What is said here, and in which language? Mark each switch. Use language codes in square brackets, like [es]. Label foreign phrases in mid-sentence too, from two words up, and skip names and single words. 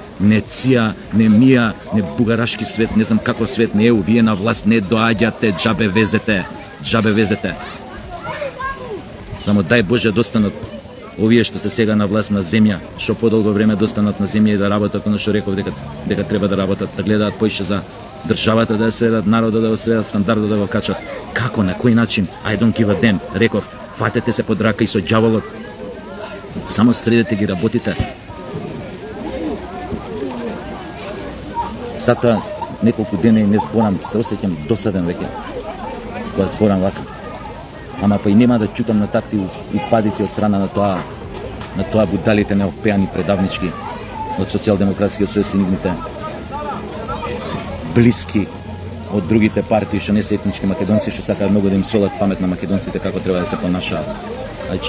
[mk] Не ЦИА, не МИА, не бугарашки свет, не знам каков свет, не ЕУ, вие на власт не доаѓате, џабе везете. Само дај Боже достанат овие што се сега на власт на земја, што подолго време достанат на земја и да работат оно што реков дека треба да работат, да гледаат поише за државата, да следат народот, да го следат стандардот, да го качат. Како, на кој начин? [en] I don't give a damn. [mk] Реков, фатете се под рака и со ѓаволот. Само средете ги работите. Затоа неколку дена и не зборам, се осеќам досаден веќе кога зборам вака. Ама па и нема да чутам на такви упадици од страна на тоа будалите неопеани предавнички од социјалдемократскиот сојуз и нивните блиски од другите партии што не се етнички македонци, што сакаат многу да им солат памет на македонците како треба да се понашаат.